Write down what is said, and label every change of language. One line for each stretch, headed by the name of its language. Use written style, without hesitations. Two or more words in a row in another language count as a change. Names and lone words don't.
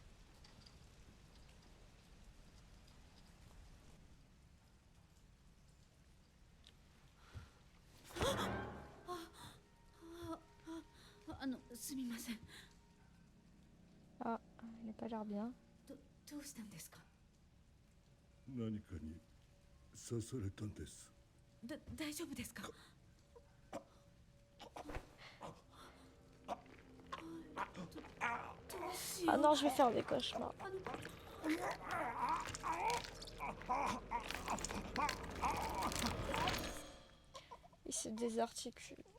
French: Ah, il n'a pas l'air bien.
Japanese: どうしたんですか？何かに刺されたんです。大丈夫ですか？
French: Ah non, je vais faire des cauchemars. Il se désarticule.